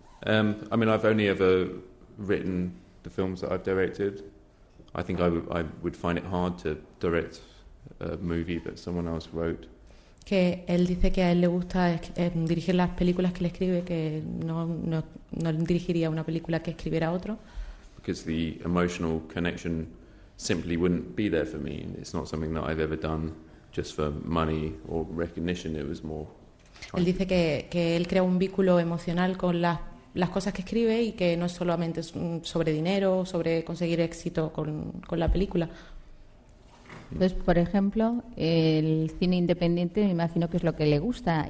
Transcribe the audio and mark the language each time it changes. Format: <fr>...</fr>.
<en>I mean, I've only ever written the films that I've directed. I think I would find it hard to direct a movie that someone else wrote.</en> <es>Que él dice que a él le gusta dirigir las películas que le escribe, que no dirigiría una película que escribiera otro.</es> <en>Because the emotional connection simply wouldn't be there for me. It's not something that I've ever done just for money or recognition. It was more.</en> <es>Él dice que él crea un vínculo emocional con las cosas que escribe y que no es solamente sobre dinero o sobre conseguir éxito con la película. Entonces, por ejemplo, el cine independiente me imagino que es lo que le gusta.</es>